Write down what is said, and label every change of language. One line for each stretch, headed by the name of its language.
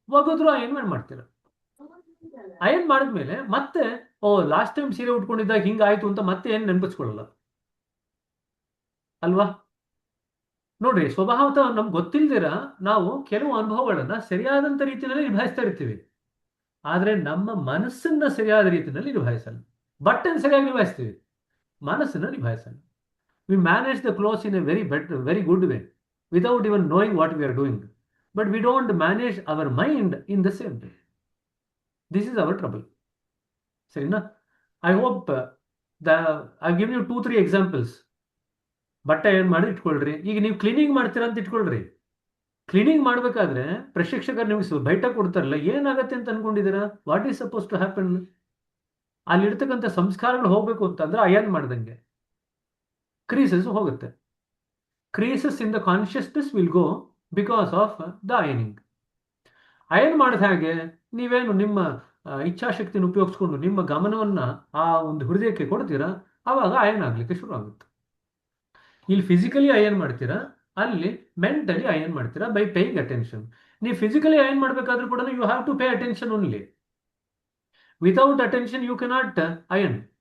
Kannada: ಒಗೆದ್ರು iron ಮಾಡ್ತೀರಾ. Iron ಮಾಡಿದ್ಮೇಲೆ ಮತ್ತೆ ಲಾಸ್ಟ್ ಟೈಮ್ ಸೀರೆ ಉಟ್ಕೊಂಡಿದ್ದಾಗ ಹಿಂಗಾಯ್ತು ಅಂತ ಮತ್ತೆ ಏನ್ ನೆನಪಿಸ್ಕೊಳ್ಳಲ್ಲ ಅಲ್ವಾ? ನೋಡ್ರಿ, ಸ್ವಭಾವತಃ ನಮ್ಗೆ ಗೊತ್ತಿಲ್ದಿರ ನಾವು ಕೆಲವು ಅನುಭವಗಳನ್ನ ಸರಿಯಾದಂತ ರೀತಿಯಲ್ಲಿ ನಿಭಾಯಿಸ್ತಾ ಇರ್ತೀವಿ, ಆದ್ರೆ ನಮ್ಮ ಮನಸ್ಸನ್ನ ಸರಿಯಾದ ರೀತಿಯಲ್ಲಿ ನಿಭಾಯಿಸಲ್ಲ. ಬಟ್ಟೆನ ಸರಿಯಾಗಿ ನಿಭಾಯಿಸ್ತೀವಿ, ಮನಸ್ಸನ್ನ ನಿಭಾಯಿಸಲ್ಲ.
English: We manage the clothes in a very good way without even knowing what we are doing, but we don't manage our mind in the same way. This is our trouble.
Kannada: Sarina,
English: I hope I've given you 2-3 examples.
Kannada: ಬಟ್ಟೆ ಏನ್ ಮಾಡಿ ಇಟ್ಕೊಳ್ರಿ. ಈಗ ನೀವು cleaning ಮಾಡ್ತೀರಾ ಅಂತ ಇಟ್ಕೊಳ್ರಿ. Cleaning ಮಾಡ್ಬೇಕಾದ್ರೆ ಪ್ರಶಿಕ್ಷಕರು ನಿಮ್ಗೆ ಬೈಟ ಕೊಡ್ತಾರಲ್ಲ, ಏನಾಗತ್ತೆ ಅಂತ ಅನ್ಕೊಂಡಿದ್ದೀರಾ?
English: What is suppose to happen?
Kannada: ಅಲ್ಲಿರ್ತಕ್ಕಂಥ ಸಂಸ್ಕಾರಗಳು ಹೋಗ್ಬೇಕು ಅಂತಂದ್ರೆ ಅಯನ್ ಮಾಡ್ದಂಗೆ ಕ್ರೀಸಸ್ ಹೋಗುತ್ತೆ.
English: Creases in the consciousness will go because of the ironing.
Kannada: Iron ಮಾಡಿದ ಹಾಗೆ ನೀವೇನು ನಿಮ್ಮ ಇಚ್ಛಾಶಕ್ತಿನ ಉಪಯೋಗಿಸ್ಕೊಂಡು ನಿಮ್ಮ ಗಮನವನ್ನ ಆ ಒಂದು ಹೃದಯಕ್ಕೆ ಕೊಡ್ತೀರಾ, ಆವಾಗ ಅಯನ್ ಆಗ್ಲಿಕ್ಕೆ ಶುರು ಆಗುತ್ತೆ. ಇಲ್ಲಿ ಫಿಸಿಕಲಿ ಅಯನ್ ಮಾಡ್ತೀರಾ, ಅಲ್ಲಿ ಮೆಂಟಲಿ ಅಯನ್ ಮಾಡ್ತೀರಾ
English: By paying attention.
Kannada: ನೀವು ಫಿಸಿಕಲಿ ಅಯನ್ ಮಾಡಬೇಕಾದ್ರೂ ಕೂಡ
English: You have to pay attention only. Without attention you cannot iron.